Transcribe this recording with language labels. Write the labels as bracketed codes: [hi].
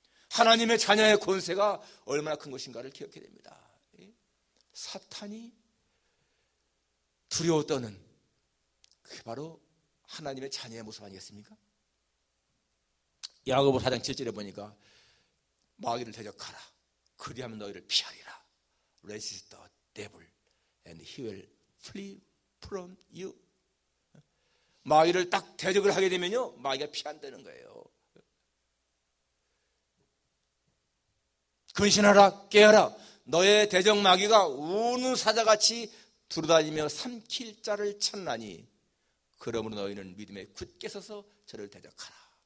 [ko] 하나님의 자녀의 권세가 얼마나 큰 것인가를 기억해야 됩니다. 사탄이 두려워 떠는 그게 바로 하나님의 자녀의 모습 아니겠습니까? 야고보 4장 7절에 보니까 마귀를 대적하라, 그리하면 너희를 피하리라. [en] Resist the devil and he will flee from you. [ko] 마귀를 딱 대적을 하게 되면요 마귀가 피한다는 거예요. 근신하라, 깨어라. 너의 대적 마귀가 우는 사자같이 두루다니며 삼킬 자를 찾나니 그러므로 너희는 믿음에 굳게 서서 저를 대적하라.